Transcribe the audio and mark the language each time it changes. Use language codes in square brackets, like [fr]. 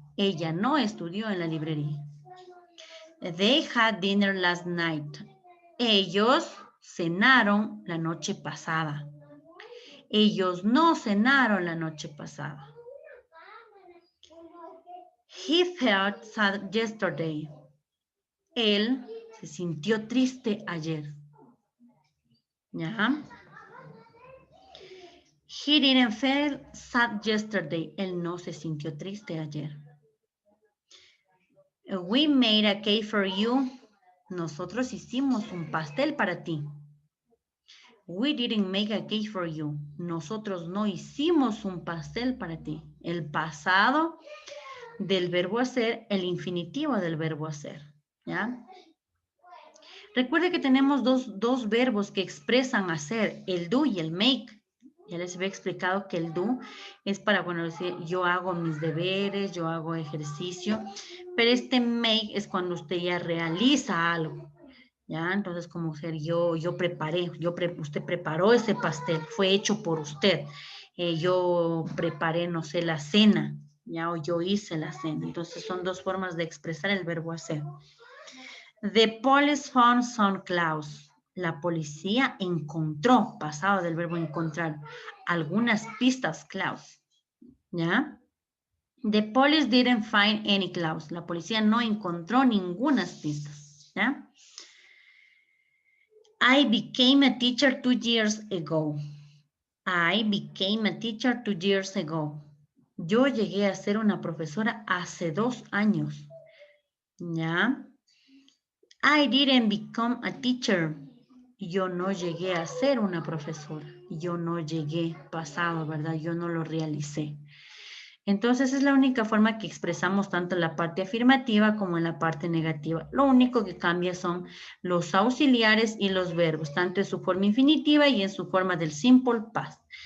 [es] Ella no estudió en la librería. [en] They had dinner last night. [es] Ellos cenaron la noche pasada. Ellos no cenaron la noche pasada. [en] He felt sad yesterday. [es] Él se sintió triste ayer. ¿Ya? [en] He didn't feel sad yesterday. [es] Él no se sintió triste ayer. [en] We made a cake for you. [es] Nosotros hicimos un pastel para ti. [en] We didn't make a cake for you. [es] Nosotros no hicimos un pastel para ti. El pasado del verbo hacer, el infinitivo del verbo hacer. ¿Ya? Recuerde que tenemos dos verbos que expresan hacer, el do y el make. Ya les había explicado que el do es para, bueno, decir, yo hago mis deberes, yo hago ejercicio, pero este make es cuando usted ya realiza algo, ¿ya? Entonces, como ser yo preparé, usted preparó ese pastel, fue hecho por usted. Yo preparé, no sé, la cena, ¿ya? O yo hice la cena. Entonces, son dos formas de expresar el verbo hacer. [en] The police found some clues. [es] La policía encontró, pasado del verbo encontrar, algunas pistas, clues. ¿Ya? [en] The police didn't find any clues. [es] La policía no encontró ninguna pistas. ¿Ya? [en] I became a teacher 2 years ago. I became a teacher 2 years ago. [es] Yo llegué a ser una profesora hace 2 años. ¿Ya? [en] I didn't become a teacher. [es] Yo no llegué a ser una profesora. Yo no llegué pasado, ¿verdad? Yo no lo realicé. Entonces es la única forma que expresamos tanto en la parte afirmativa como en la parte negativa. Lo único que cambia son los auxiliares y los verbos, tanto en su forma infinitiva y en su forma del simple past.